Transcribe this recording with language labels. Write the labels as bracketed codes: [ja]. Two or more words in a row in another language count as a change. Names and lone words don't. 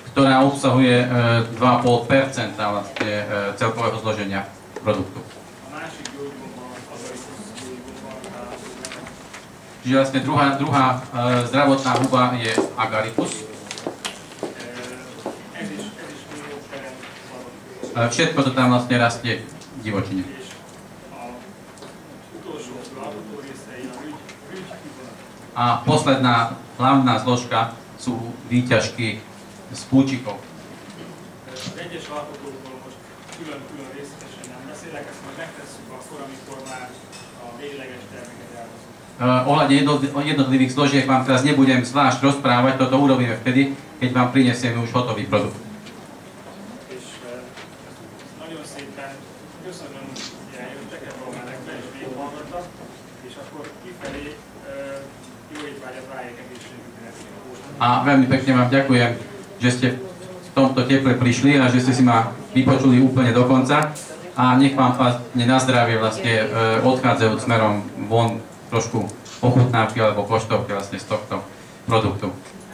[sk] ktorá obsahuje 2,5% vlastne celkového zloženia produktu. [hu] A másik gyógygomba, az agarikus gyógygomba, található benne. [sk] Čiže vlastne druhá zdravotná huba je Agaricus. [hu] Ez is méhóperen szabad. [sk] Všetko to tam vlastne rastie v divočine. [hu] És a utolsó alkotó részei a rügy, [sk] A posledná hlavná zložka sú výťažky z púčikov. [hu] Az egyes alkotókról most külön-külön részletesen nem beszélek, ezt majd megtesszük akkor, amikor már a végleges terméket elhozunk. [sk] Ohľadne jednotlivých zložiek vám teraz nebudem zvlášť rozprávať, toto urobíme vtedy, keď vám prinesieme už hotový produkt. [hu] És nagyon szépen köszönöm, hogy eljöttek ebbe a melegbe és végighallgattak, és akkor kifelé jó étvágyat, váljék egészségükre. [sk] A veľmi pekne vám ďakujem, že ste v tomto teple prišli a že ste si ma vypočuli úplne do konca. A nech vám vlastne na zdravie vlastne odchádzajú smerom von trošku ochutnávky alebo koštovky vlastne z tohto produktu.